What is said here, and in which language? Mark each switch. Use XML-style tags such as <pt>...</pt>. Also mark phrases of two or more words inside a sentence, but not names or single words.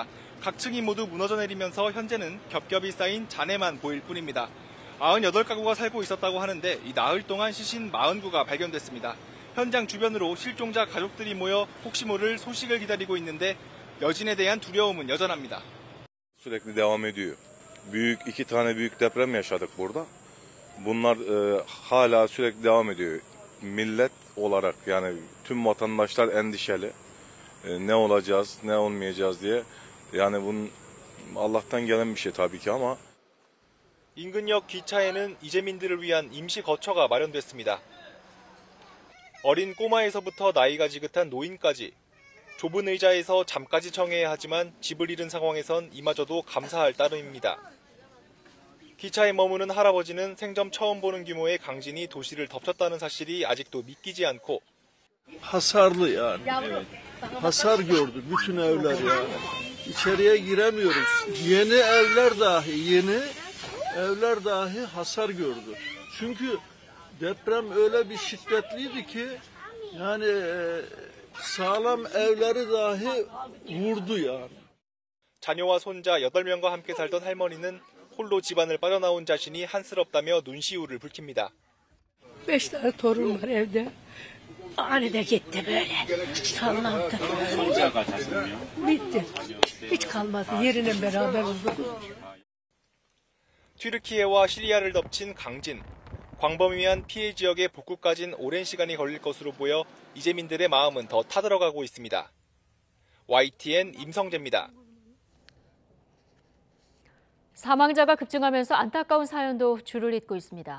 <ko>각 층이 모두 무너져 내리면서 현재는 겹겹이 쌓인 잔해만 보일 뿐입니다. 98가구가 살고 있었다고 하는데 이 나흘 동안 시신 49구가 발견됐습니다. 현장 주변으로 실종자 가족들이 mo여 혹시 모를 소식을 기다리고 있는데 여진에 대한 두려움은 여전합니다.</ko> <tr>Sürekli devam ediyor. İki tane büyük deprem yaşadık burada. Bunlar hala sürekli devam ediyor. Millet olarak yani tüm vatandaşlar endişeli. Ne olacağız, ne olmayacağız diye. Yani bunun Allah'tan gelen bir şey tabii ki ama.</tr> <ko>인근역 기차에는 이재민들을 위한 임시 거처가 마련됐습니다. 어린 꼬마에서부터 나이가 지긋한 노인까지 좁은 의자에서 잠까지 청해야 하지만 집을 잃은 상황에선 이마저도 감사할 따름입니다. 기차에 머무는 할아버지는 생전 처음 보는 규모의 강진이 도시를 덮쳤다는 사실이 아직도 믿기지 않고</ko> <tr>Hasarlı yani. Evet. Hasar gördü bütün evler yani. İçeriye giremiyoruz. Yeni evler dahi hasar gördü. Çünkü deprem öyle bir şiddetliydi ki yani sağlam evleri dahi vurdu yani.</tr> <ko>자녀와 손자 8명과 함께 살던 할머니는 홀로 집안을 빠져나온 자신이 한스럽다며 눈시울을 붉힙니다.</ko> <tr>5 tane torun var evde. Anide gitti böyle. Sallandı. Bitti. Hiç kalmadı. Yerine beraber oldu.</tr> <ko>튀르키예와 시리아를 덮친 강진. 광범위한 피해 지역의 복구까진 오랜 시간이 걸릴 것으로 보여 이재민들의 마음은 더 타들어가고 있습니다. YTN 임성재입니다. 사망자가 급증하면서 안타까운 사연도 줄을 잇고 있습니다.</ko>